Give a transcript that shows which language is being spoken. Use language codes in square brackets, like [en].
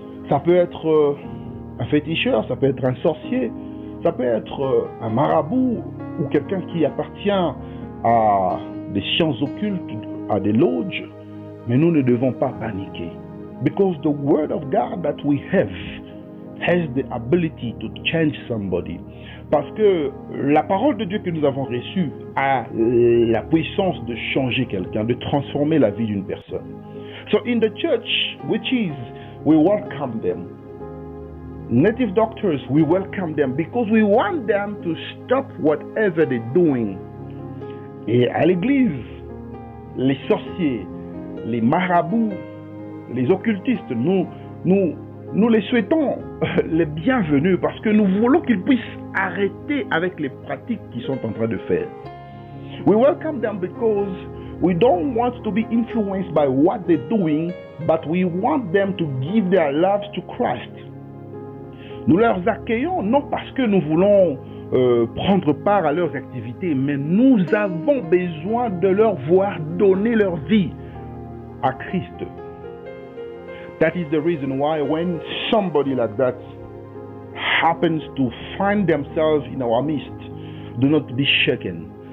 [fr] Ça peut être un féticheur, ça peut être un sorcier, ça peut être un marabout ou quelqu'un qui appartient à des sciences occultes, à des lodges. Mais nous ne devons pas paniquer. [en] Because the word of God that we have has the ability to change somebody. [fr] Parce que la parole de Dieu que nous avons reçue a la puissance de changer quelqu'un, de transformer la vie d'une personne. [en] So in the church, we welcome them. Native doctors, we welcome them because we want them to stop whatever they're doing. [fr] Et à l'église, les sorciers, les marabouts, les occultistes, nous les souhaitons les bienvenus parce que nous voulons qu'ils puissent arrêter avec les pratiques qu'ils sont en train de faire. [en] We welcome them because we don't want to be influenced by what they're doing, but we want them to give their lives to Christ. [fr] Nous leur accueillons non parce que nous voulons prendre part à leurs activités, mais nous avons besoin de leur voir donner leur vie à Christ. [en] That is the reason why when somebody like that happens to find themselves in our midst, do not be shaken.